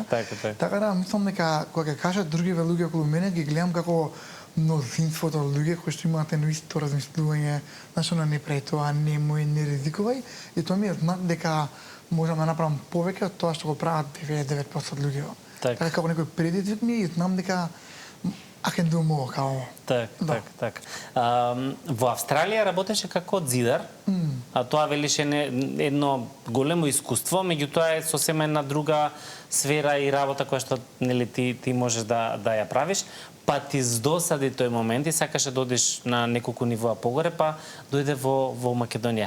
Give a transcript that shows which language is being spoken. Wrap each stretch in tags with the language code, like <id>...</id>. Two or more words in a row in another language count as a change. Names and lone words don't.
<mk>Така да, мислам дека кога ќе кажат другиве луѓе околу мене, ги гледам како мнозинството луѓе кои што имаат едно исто размислување, знаеш, она не прави тоа, немој, не ризикувај, и тоа ми е знак дека можам да направам повеќе од тоа што го прават 99% од луѓето. Така како некој предизвик ми и знам дека</mk> <en>I can do more,</en> <mk>као. Так. Во Австралија работеше како зидар, а тоа велише едно големо искуство, меѓутоа е сосема една друга сфера и работа која што нели ти можеш да ја правиш, па ти здосади тој момент и сакаше да одиш на неколку нивоа погоре, па дојде во Македонија.</mk>